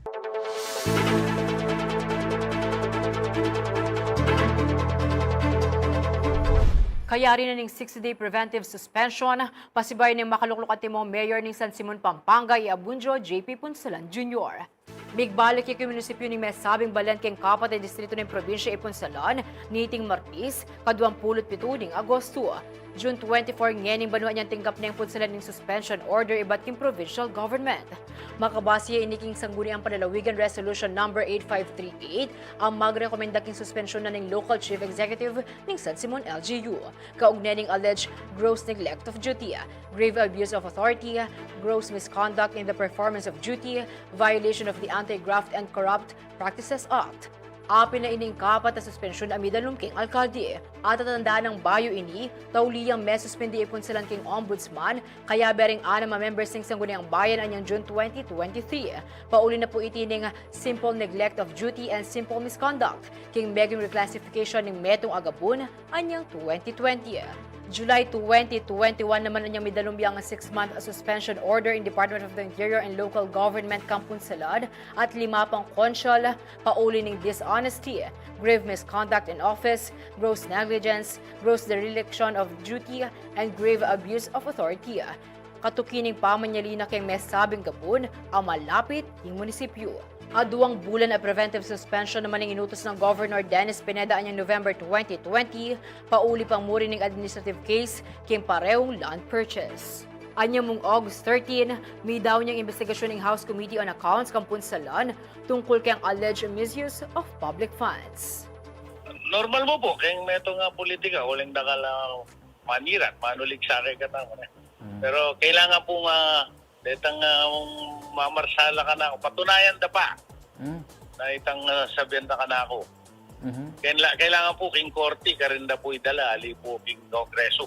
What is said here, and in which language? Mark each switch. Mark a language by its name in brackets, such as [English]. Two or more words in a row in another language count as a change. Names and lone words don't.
[Pampanga] Kaya rin na ning [English] 60-day preventive suspension, [Pampanga] pasibay ng makaluklok at timong mayor ng San Simon, Pampanga, Iabunjo, JP Punsalan Jr. Migbalik yung munisipyo ng Mesabing Balan keng kapatid distrito ng probinsya Ipunsalan, niting Martis, 27 ng Agosto. June 24 ngening banuan niyang tinggap na yung punsalan ng [English] suspension order [Pampanga] iba't king [English] provincial government. [Pampanga] Makabasiya iniking sangguni ang panalawigan [English] resolution number 8538 [Pampanga] ang magrekomenda king suspension na ng [English] local chief executive [Pampanga] ng San Simon LGU. Kaugnay ng [English] alleged gross neglect of duty, grave abuse of authority, gross misconduct in the performance of duty, violation of the Anti-Graft and Corrupt Practices Act. [Pampanga] Apin na ining kapat na suspensyon amidalong king alkalde. At tatandaan ng bayo ini, tauliyang may suspendi Ipunsalan king ombudsman, kaya bering 6 members ng sangguniang bayan anyang June 2023. Pauli na po itining [English] simple neglect of duty and simple misconduct, [Pampanga] king meging reclassification ng metong agabun anyang 2020. July 2021 naman anyang midalumbiang [English] 6-month suspension order [Pampanga] in Department of the Interior and Local Government Kampunsalad at 5 pang konsyal, pauli ng [English] dishonesty, grave misconduct in office, gross negligence, gross dereliction of duty, and grave abuse of authority. [Pampanga] Katukining pamanyalina kay Mesabing Gabun ang malapit ng munisipyo. At 2 bulan na [English] preventive suspension [Pampanga] naman ang inutos ng Governor Dennis Pineda anyang November 2020, pauli pang muri ng [English] administrative case [Pampanga] kayong parehong [English] land purchase. [Pampanga] Anyang mong August 13, may daw niyang investigasyon ng House Committee on Accounts Kampunsalan tungkol kayang [English] alleged misuse of public funds. [Filipino] Normal mo po, kayong meto nga politika, walang nakala maniran, manulig sa akin katama. Pero kailangan po nga, detang mamarsala ka na ako, patunayan da pa na itang sabihan da ka na ako. Kailangan po king korte ka rin da po idala, ali po king kongreso.